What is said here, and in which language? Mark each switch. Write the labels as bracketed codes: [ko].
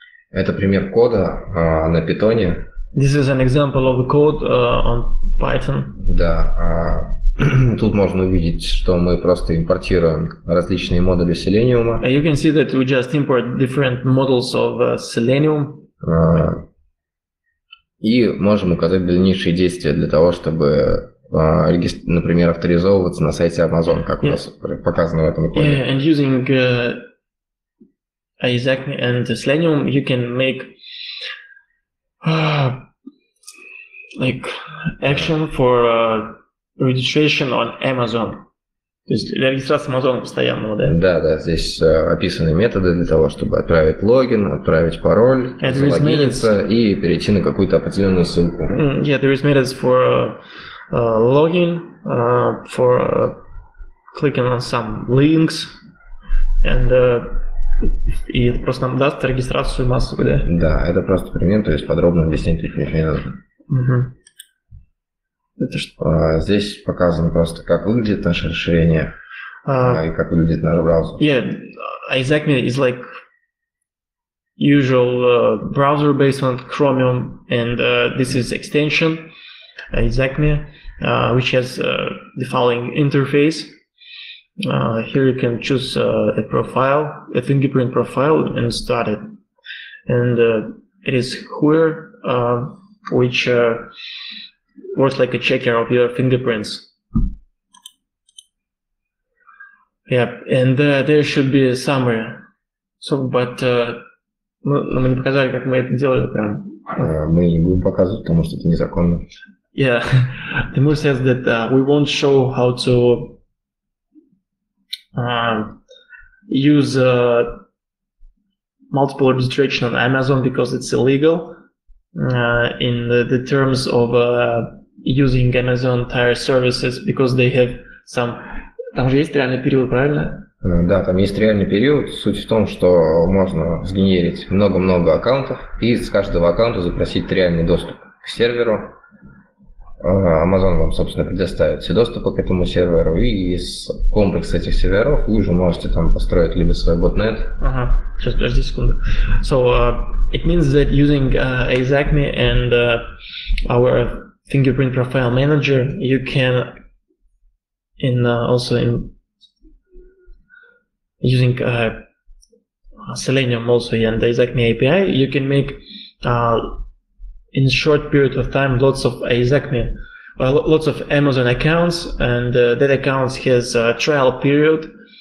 [ru] Это пример кода на Python. [en] This is an example of the code on Python. [ru] Да, тут можно увидеть, что мы просто импортируем различные модули Selenium. [en] You can see that we just import different models of Selenium. [ru] И можем указать дальнейшие действия для того, чтобы, например, авторизовываться на сайте Amazon, как у нас показано в этом коде. [en] Yeah, and using AEZAKMI and Selenium, you can make like action for registration on Amazon. [ru] То есть для регистрации Amazon постоянного, да? Да, здесь описаны методы для того, чтобы отправить логин, отправить пароль, залогиниться и перейти на какую-то определенную ссылку. [en] Yeah, there is methods for login, for clicking on some links, and [ru] и это просто нам даст регистрацию массовую, да? Да, это просто пример, то есть подробно объяснять таких методов. Это что? Здесь показано просто, как выглядит наше решение и как выглядит наш браузер. [en] Yeah, AEZAKMI is like usual browser based on Chromium, and this is extension AEZAKMI, which has the following interface. Here you can choose a profile, a fingerprint profile, and start it. And it is here, which works like a checker of your fingerprints. Yeah, and there should be a summary. So, but [ru] мы не показали, как мы это делали прям. Мы не будем показывать, потому что это незаконно. [en] Yeah, Timur says that we won't show how to use multiple registration on Amazon because it's illegal in the terms of using Amazon tire services, because they have some [ru] Там же есть реальный период, правильно? Да, там есть реальный период. Суть в том, что можно сгенерить много-много аккаунтов и с каждого аккаунта запросить реальный доступ к серверу. Amazon вам, собственно, предоставит все доступы к этому серверу, и из комплекса этих серверов вы уже можете там построить либо свой ботнет. Сейчас, подожди секунду. [en] So, it means that using AEZAKMI and our fingerprint profile manager, you can also using Selenium also and the AEZAKMI API, you can make in a short period of time lots of AEZAKMI, lots of Amazon accounts, and that accounts has a trial period.